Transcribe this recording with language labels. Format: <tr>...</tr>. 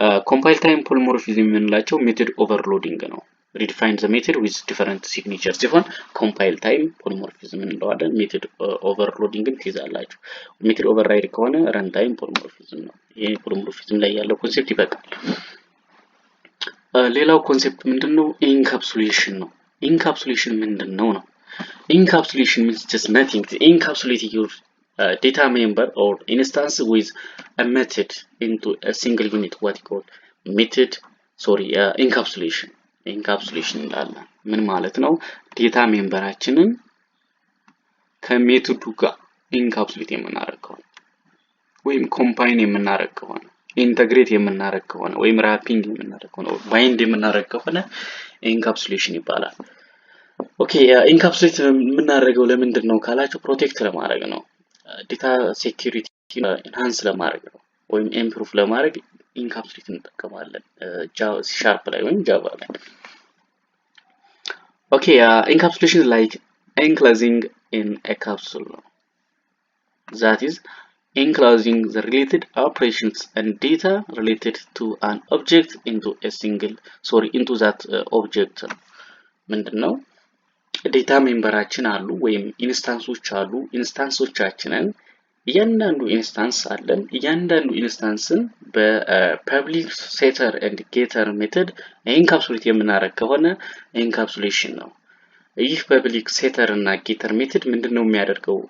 <am>Compile time polymorphism የምንላቸው method overloading ነው።</am> <en>redefine the method with different signatures</en> <am>ሲሆን compile time polymorphism እንለዋለን። method overloading ግን ትይዛላችሁ። method override ከሆነ runtime polymorphism ነው። ይሄ polymorphism ላይ ያለው ኮንሴፕት ይበቃል። ሌላው ኮንሴፕት ምንድነው? encapsulation ነው። encapsulation ምንድነው ነው?</am> <en>encapsulation means just nothing. Encapsulate your data member or instance with a method into a single unit. What you call method encapsulation.</en> <am>encapsulation እንላለን። ምን ማለት ነው? ዴታ ሜምበራችንን ከሜቶዱ ጋር ኢንካፕሱሌት የምናደርገው ወይም ኮምባይን የምናደርገው ከሆነ ኢንተግሬት የምናደርገው ከሆነ ወይም ራፒንግ የምናደርገው ከሆነ ባይንድ የምናደርገው ከሆነ ኢንካፕሱሌሽን ይባላል። ኦኬ ኢንካፕሱሌት የምናደርገው ለምንድን ነው ካላችሁ ፕሮቴክት ለማድረግ ነው። ዴታ ሴኩሪቲ ኢንሃንስ ለማድረግ ነው ወይም ኢምፕሩቭ ለማድረግ ኢንካፕሱሌት እንጠቀማለን ሻርፕ ላይ ወይም ጃቫ ላይ። ኦኬ</am> <en>encapsulation is like enclosing in a capsule. That is enclosing the related operations and data related to an object into that object.</en> <am>ምንድነው? ዴታ ሜምበራችን አሉ ወይም ኢንስታንሶች አሉ። ኢንስታንሶቻችንን እያንዳንዱ ኢንስታንስ አለን። እያንዳንዱ ኢንስታንስን በፐብሊክ ሴተር ኤንድ ጌተር ሜተድ ኢንካፕሱሌት የምናደርግ ከሆነ ኢንካፕሱሌሽን ነው። ይህ ፐብሊክ ሴተር እና ጌተር ሜተድ ምንድነው የሚያደርገው?</am>